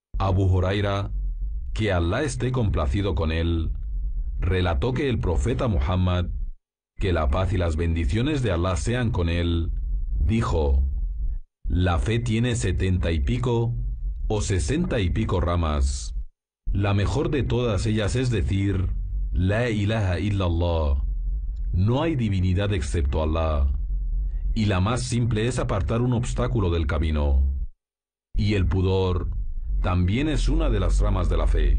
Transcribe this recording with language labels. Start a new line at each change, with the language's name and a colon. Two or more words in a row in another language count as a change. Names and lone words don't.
Spanish: Abu Huraira, que Alá esté complacido con él, relató que el profeta Muhammad, que la paz y las bendiciones de Alá sean con él, dijo: la fe tiene 70 y pico o 60 y pico ramas. La mejor de todas ellas es decir:
Arabic: لا إله إلا الله,
Spanish: no hay divinidad excepto Alá. Y la más simple es apartar un obstáculo del camino. Y el pudor también es una de las ramas de la fe.